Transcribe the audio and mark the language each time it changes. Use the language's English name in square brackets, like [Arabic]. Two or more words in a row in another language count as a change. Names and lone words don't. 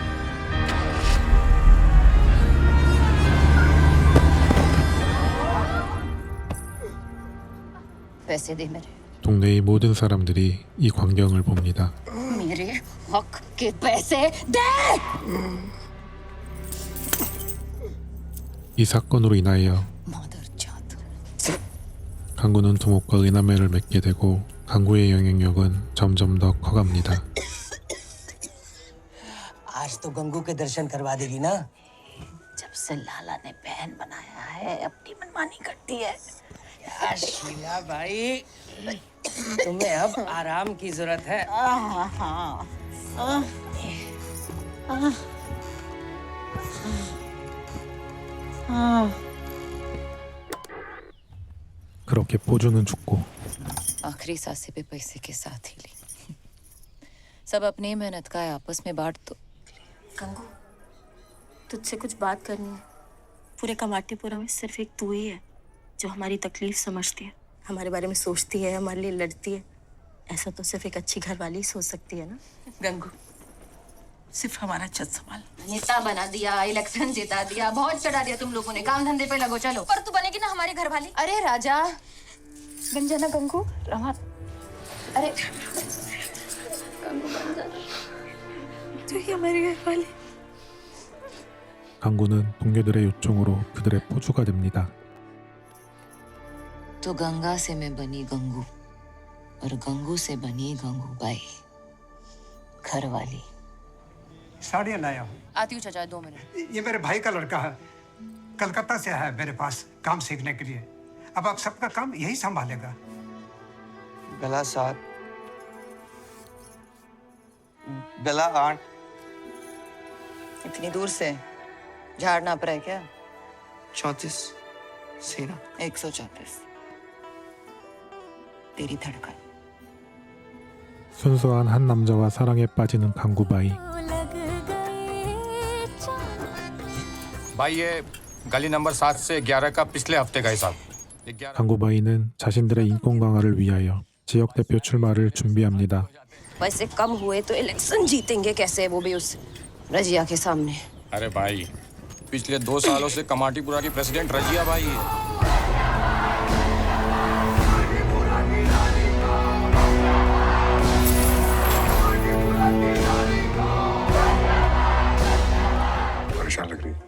[Hindi] पैसे दे मेरे। [Korean] 동네의 모든 사람들이 이 광경을 봅니다. [Hindi] मेरे हक के पैसे दे। [Korean] 이 사건으로 인하여 [Hindi] मदरजात। [Korean] 강구는 두목과 은하매를 맺게 되고 강구의 영향력은 점점 더 커갑니다. [Hindi] आज तो गंगू के दर्शन करवा देगी ना? जब से लाला ने बहन बनाया है अपनी मनमानी करती है। यार शीला भाई, तुम्हें अब आराम की जरूरत है। [Korean] 그렇게 포주는 죽고 [Hindi] आखिरी सांसें भी पैसे के साथ ही ली। सब अपनी मेहनत का है, आपस में बांट दो। गंगू, तुझसे कुछ बात करनी है। पूरे कमाटीपुरा में सिर्फ एक तू ही है जो हमारी तकलीफ समझती है, हमारे बारे में सोचती है, हमारे लिए लड़ती है। ऐसा तो सिर्फ एक अच्छी घरवाली ही सोच सकती है ना। गंगू सिर्फ हमारा छत संभाल। नेता बना दिया, इलेक्शन जिता दिया, बहुत चढ़ा दिया तुम लोगों ने। काम धंधे पे लगो, चलो। पर तू बनेगी ना हमारी घरवाली। अरे राजा बन जाना गंगू। रमा, अरे तू ही हमारी घरवाली। [Korean] 강구는 동료들의 요청으로 그들의 포주가 됩니다. [Hindi] तो गंगा से मैं बनी गंगू और गंगू से बनी गंगूबाई, घर वाली। साड़ियाँ लाया हूँ। आती हूँ चाचा, 2 मिनट। ये मेरे भाई का लड़का है, कलकत्ता से आया है मेरे पास काम सीखने के लिए। अब आप सबका काम यही संभालेगा। गला 7, गला 8। इतनी दूर से झाड़ नाप रहा है क्या? 34 सीना 134। तेरी धड़कन। [Korean] 순수한 한 남자와 사랑에 빠지는 강구바이. [Hindi] भाई ये गली नंबर 7 से 11 का पिछले हफ्ते का हिसाब। [Korean] 강구바이는 자신들의 인권 강화를 위하여 지역 대표 출마를 준비합니다. [Hindi] पैसे कम हुए तो इलेक्शन जीतेंगे कैसे, वो भी उस रजिया के सामने। अरे भाई, पिछले 2 सालों से कमाटीपुरा की प्रेसिडेंट रजिया भाई है। परेशान लग रही।